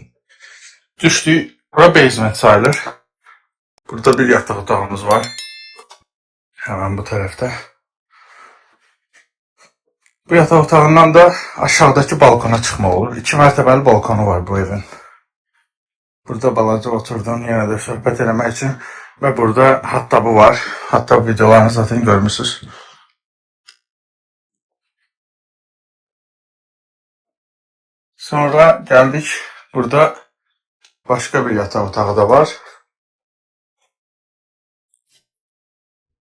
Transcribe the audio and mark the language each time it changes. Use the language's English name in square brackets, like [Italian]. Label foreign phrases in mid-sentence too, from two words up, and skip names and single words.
[Azerbaijani] Düşdük, bura basement sayılır. Burada bir yataq otağımız var. Hemen bu tərəfdə. Bu yataq otağından da aşağıdakı balkona çıxmaq olur. 2 mərtəbəli balkonu var bu evin. Burada balaca oturdum, yenə də söhbət eləmək üçün. Və burada hatta bu var. [Turkish] Hatta bu videolarını zaten görmüşsünüz. Sonra geldik. Burada başka bir yatak otağı da var.